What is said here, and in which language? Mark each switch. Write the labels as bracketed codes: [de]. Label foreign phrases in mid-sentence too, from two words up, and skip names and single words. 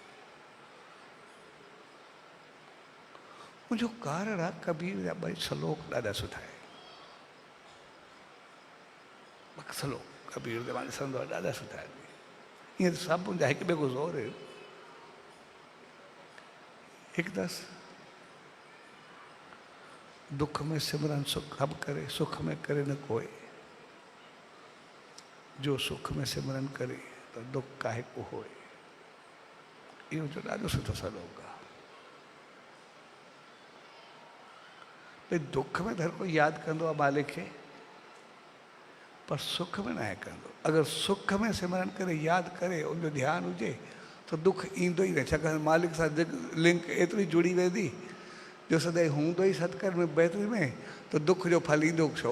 [sd] मुंहिंजो कारण आहे कबीर जा ॿई श्लोक ॾाढा सुठा आहिनि। श्लोक कबीर जा मां ॾिसंदो आहे ॾाढा सुठा आहिनि। ईअं सभु मुंहिंजा हिकु ॿिए खां ज़ोर आहिनि। हिकु दस [hi] दुख में सिमरन सुख अब करे, सुख में करे न कोई। जो सुख में सिमरन करे तो दुख काहे को होए। [sd] इहो जो ॾाढो सुठो सलोक आहे। भई दुख में हर कोई यादि कंदो आहे मालिक खे, पर सुख में न आहे कंदो। अगरि सुख में सिमरन करे यादि करे उनजो ध्यानु हुजे तो दुख ईंदो ई न, छाकाणि मालिक सां लिंक एतिरी जुड़ी वेंदी जो सदाईं हूंदो ई सतकर में बहितरी में, तो दुख जो फल ईंदो छो।